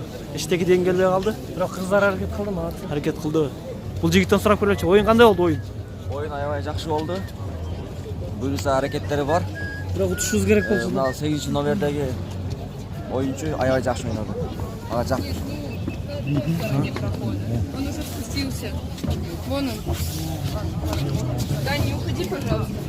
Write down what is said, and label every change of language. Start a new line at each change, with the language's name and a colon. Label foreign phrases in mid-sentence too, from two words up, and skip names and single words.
Kyrgyz: Иштеге дейин келбей калды? Бирок кыздар аракет кылды ма? Аракет кылды. Бул жигиттен сурап көрөлүчү. Оюн кандай болду оюн? Oyun aябай жакшы болду. Буюрса аракеттери бар. Бирок утушубуз керек болчу. Мына 8-чи номердеги оюнчу аябай жакшы ойноду. Ага жактыр.
Russian: Он уже спустился. Вон он. Да, не уходи, пожалуйста.